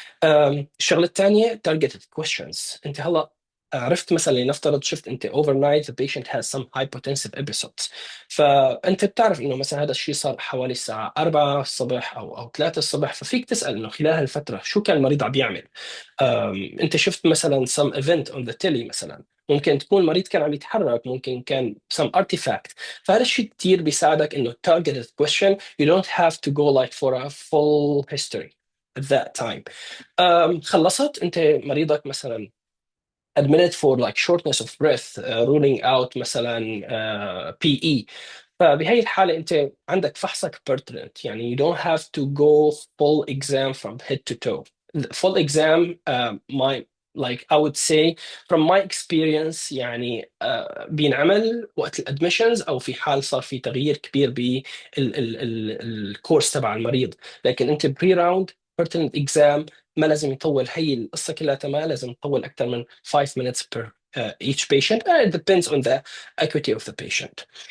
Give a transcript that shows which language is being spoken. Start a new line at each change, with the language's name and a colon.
Arabic: الشغلة الثانية targeted questions أنت هلا عرفت مثلا لنفترض شفت انت
English: overnight the patient has some hypotensive episodes
Arabic: فانت بتعرف انه مثلا هذا الشيء صار حوالي الساعه 4 الصبح او 3 الصبح ففيك تسال انه خلال هالفتره شو كان المريض عم يعمل. انت شفت مثلا
English: some event on the telly
Arabic: مثلا ممكن تكون المريض كان عم يتحرك ممكن كان
English: some artifact
Arabic: فهذا الشيء كثير بيساعدك انه
English: targeted question you don't have to go like for a full history at that time.
Arabic: خلصت انت مريضك مثلا
English: admitted for like shortness of breath ruling out
Arabic: مثلا PE فبهي الحالة أنت عندك فحصك pertinent يعني
English: you don't have to go full exam from head to toe. Full exam like I would say from my experience
Arabic: يعني بينعمل وقت الادميشنز او في حال صار في تغيير كبير بالكورس تبع المريض لكن انت بري راوند pertinent exam ما لازم يطول هي القصه كلها ما لازم يطول اكثر من
English: 5 minutes per each patient it depends on the acuity of the patient.